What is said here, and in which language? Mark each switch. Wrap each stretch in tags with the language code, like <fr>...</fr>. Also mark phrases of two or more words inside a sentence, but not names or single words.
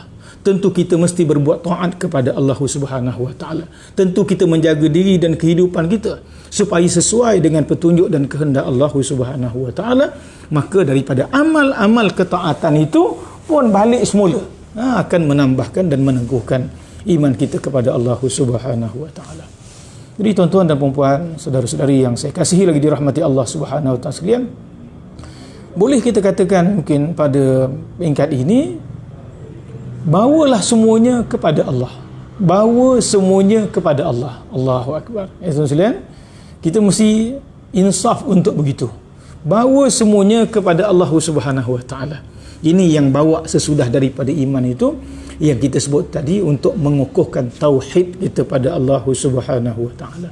<ms>Tentu kita mesti berbuat taat kepada Allah</ms> <ar>Subhanahu wa taala.</ar> <ms>Tentu kita menjaga diri dan kehidupan kita supaya sesuai dengan petunjuk dan kehendak Allah</ms> <ar>Subhanahu wa taala.</ar> <ms>Maka daripada amal-amal ketaatan itu pun balik semula akan menambahkan dan meneguhkan iman kita kepada Allah</ms> <ar>Subhanahu wa taala.</ar> <ms>Jadi tuan-tuan dan puan-puan, saudara-saudari yang saya kasihi lagi dirahmati Allah</ms> <ar>Subhanahu wa taala</ar> <ms>sekalian, boleh kita katakan mungkin pada peringkat ini, bawalah semuanya kepada Allah. Bawa semuanya kepada Allah.</ms> <ar>Allahu akbar.</ar> <ms>Tuan-tuan, kita mesti insaf untuk begitu. Bawa semuanya kepada Allah</ms> <ar>Subhanahu wa taala.</ar> <ms>Ini yang bawa sesudah daripada iman itu, yang kita sebut tadi, untuk mengukuhkan tauhid kita pada Allah</ms> <ar>Subhanahu wa taala.</ar>